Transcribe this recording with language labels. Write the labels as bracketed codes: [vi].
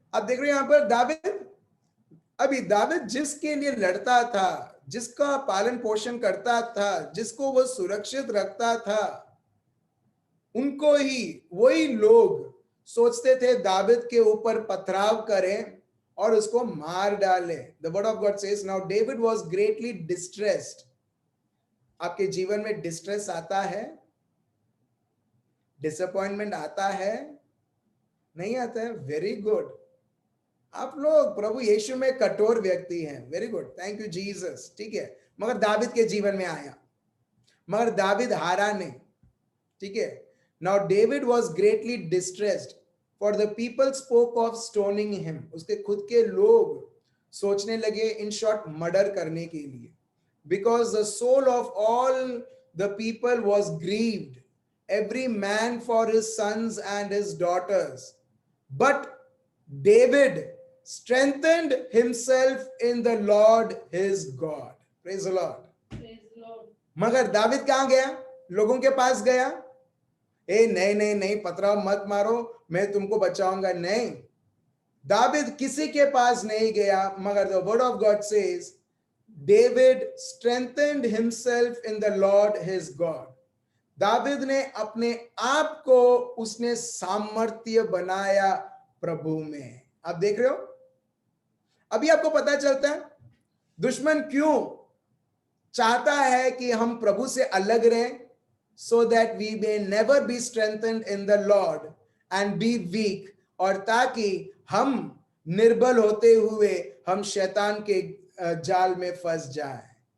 [hi] अब देख रहे हैं यहाँ पर दाविद जिसके लिए लड़ता था, जिसका पालन पोषण करता था, जिसको वो सुरक्षित रखता था, उनको ही वही लोग सोचते थे दाविद के ऊपर पथराव करें और उसको मार डालें। [en] The word of God says, now David was greatly distressed. [hi] आपके जीवन में डिस्ट्रेस आता है? डिसअपॉइंटमेंट आता है, नहीं आता है? [en] Very good. [hi] आप लोग प्रभु यीशु में कठोर व्यक्ति हैं, [en] very good, thank you Jesus, [hi] ठीक है। मगर दाविद के जीवन में आया, मगर दाविद हारा नहीं, ठीक है। [en] Now David was greatly distressed for the people spoke of stoning him. [hi] उसके खुद के लोग सोचने लगे इन शॉर्ट मर्डर करने के लिए, [en] Because the soul of all the people was grieved, every man for his sons and his daughters, but David strengthened himself in the Lord his God. Praise the Lord. Praise the Lord. [hi] मगर दाविद कहां गया? लोगों के पास गया। नहीं नहीं नहीं, पथराव मत मारो, मैं तुमको बचाऊंगा। नहीं, दाविद किसी के पास नहीं गया, मगर [en] the word of God says David strengthened himself in the Lord his God. [hi] David ने अपने आप को उसने सामर्थ्य बनाया प्रभु में। आप देख रहे हो, अभी आपको पता चलता है दुश्मन क्यों चाहता है कि हम प्रभु से अलग रहें, [en] so that we may never be strengthened in the Lord and be weak, [hi] और ताकि हम निर्बल होते हुए हम शैतान के जाल में फंस जाएं।